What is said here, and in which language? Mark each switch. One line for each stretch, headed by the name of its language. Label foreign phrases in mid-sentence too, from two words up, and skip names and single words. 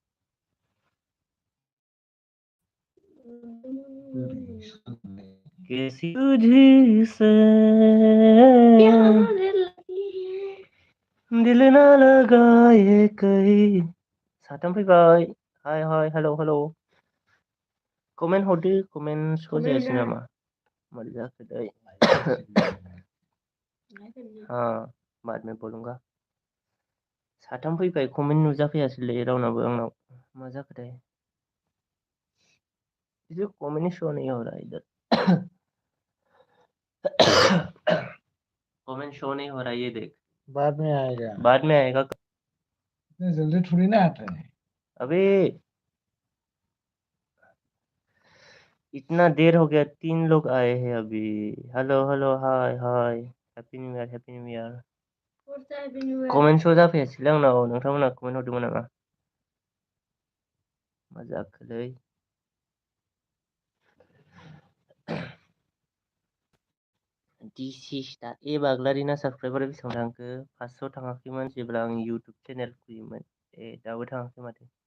Hindi: कैसी तुझसे दिल ना लगाए कहीं
Bodo: साथाम फैबाय
English: hi hi hello hello
Bodo: कमेन्ट हरदो
English: comment show'
Bodo: जायासै नामा मारै जाखोथाय
Hindi: हाँ बाद में बोलूंगा
Bodo: साथाम फैबाय कमेन्ट नुजाफैयासैलै रावनाबो आंनाव मा जाखोथाय
Hindi: किसी को कमेंट शो नहीं हो रहा इधर कमेंट शो नहीं हो रहा ये देख बाद में आएगा इतने जल्दी थोड़ी ना आता है अबे इतना देर हो गया 3 लोग आए हैं अभी
English: hello hello hi hi happy new year happy new year
Hindi: हैप्पी न्यू ईयर
Bodo: कमेन्ट शो जाफैयासैलै आंनाव नोंथांमोना कमेन्ट हरदोंमोन नामा मा जाखोलै दिसिसटा ए बाग्लारिना साबसक्राइबार बेसेबां थांखो 500 थाङाखैमोन जेब्ला आं
English: YouTube channel
Bodo: खुलियोमोन ए दाबो थाङाखै माथो